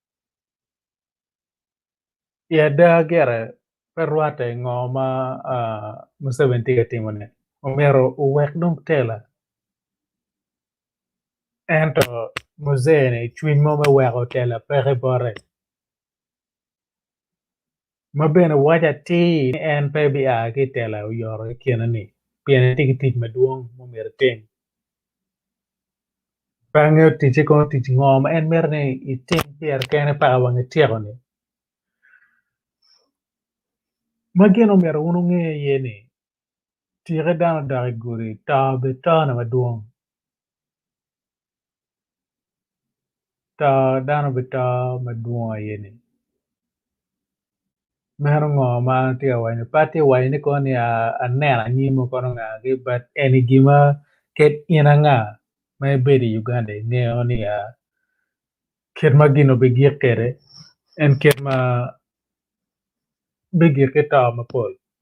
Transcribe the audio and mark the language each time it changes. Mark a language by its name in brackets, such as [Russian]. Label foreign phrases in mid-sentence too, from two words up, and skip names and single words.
[Acoli] Ya da gire pe rwate ng'o ma Museveni tye ka timone omero owek dong tela ento muzene cwiny mo me weko tela peke bore ma bene waco atir ni en pe bi a ki tela oyoro ikine ni pien tye ki tic madwong momero tim. Bang'e ticce kono tic ng'o ma en mito ni itim pyere kene paka wang ityeko ni. Ma gin omero wun ung'e iye ni tike dano dok igudi to be tone madwong. To dano be to madwong iye ni. Meno ng'o ma tye ka wanyo pa tye wanyo ni kono ni aneno anyimo kono ng'agi but eni gima ket in ang'a ma ibedo i Uganda ing'eo ni ket ma gin obigik kede en ket ma bigik ki to mapol.